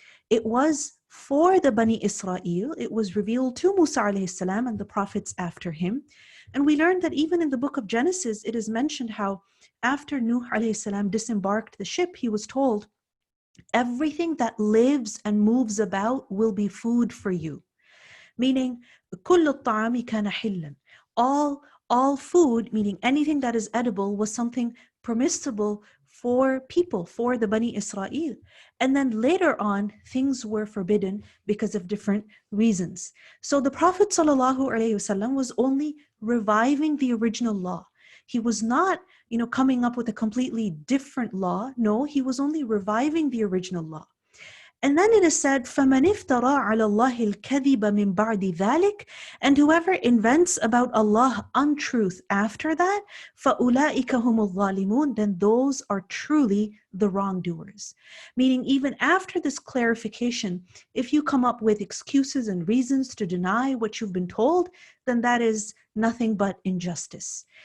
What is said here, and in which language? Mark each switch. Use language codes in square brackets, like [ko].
[en] It was for the Bani Israel. It was revealed to Musa alayhi salam and the prophets after him. And we learned that even in the book of Genesis, it is mentioned how after Nuh alayhi salam disembarked the ship, he was told, everything that lives and moves about will be food for you. [ar] Meaning, كل الطعام كان حلا. [en] All food, meaning anything that is edible, was something permissible for people, for the Bani Israel. And then later on, things were forbidden because of different reasons. So the Prophet ﷺ was only reviving the original law. He was not, coming up with a completely different law. No, he was only reviving the original law. And then it is said, [ar] فَمَنِ افْتَرَى عَلَى اللَّهِ الْكَذِبَ مِنْ بَعْدِ ذَلِكَ. [en] And whoever invents about Allah untruth after that, [ar] فَأُولَٰئِكَ هُمُ الظَّالِمُونَ. [en] Then those are truly the wrongdoers. Meaning even after this clarification, if you come up with excuses and reasons to deny what you've been told, then that is nothing but injustice.